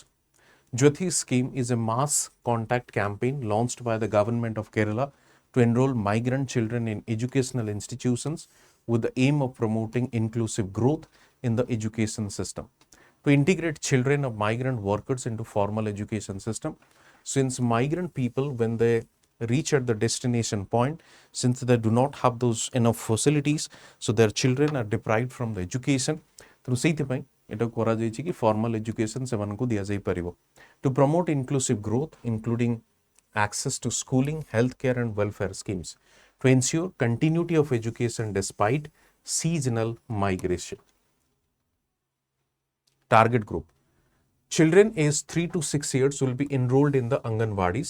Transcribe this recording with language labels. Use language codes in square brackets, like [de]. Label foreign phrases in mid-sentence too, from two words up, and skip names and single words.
[en] Jyoti scheme is a mass contact campaign launched by the government of Kerala to enroll migrant children in educational institutions with the aim of promoting inclusive growth in the education system. To integrate children of migrant workers into formal education system, since migrant people, when they reach at the destination point, since they do not have those enough facilities, so their children are deprived from the education. [or] Through ସେଇଥିପାଇଁ ଏଟା କରାଯାଇଛି କି [en] formal education [or] ସେମାନଙ୍କୁ ଦିଆଯାଇପାରିବ. [en] To promote inclusive growth, including access to schooling, healthcare and welfare schemes, to ensure continuity of education despite seasonal migration. Target group. Children aged 3 to 6 years will be enrolled in the Anganwadis.